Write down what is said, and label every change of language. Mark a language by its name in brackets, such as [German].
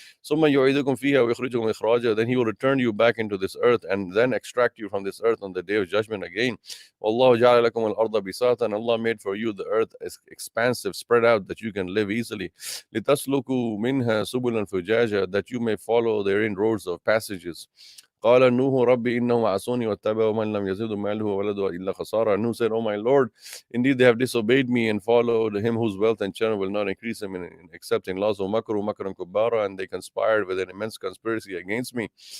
[Arabic] ثم يعيدكم فيها ويخرجكم إخراجا, [English] then He will return you back into this earth and then extract you from this earth on the day of judgment again. [Arabic] والله جعل لكم الأرض بساطا, [English] and Allah made for you the earth as expansive, spread out, that you can live easily. [Arabic] لتسلكوا منها سبلا فجاجا, [English] that you may follow therein roads of passages. [Arabic] قال نوح ربي إنهم عصوني واتبعوا من لم يزده ماله وولده إلا خسارة. [English] Nuh said, oh my Lord, indeed they have disobeyed me and followed him whose wealth and children will not increase him except in loss. [Arabic] ومكروا مكرا كبارا, [English] and they conspired with an immense conspiracy against me.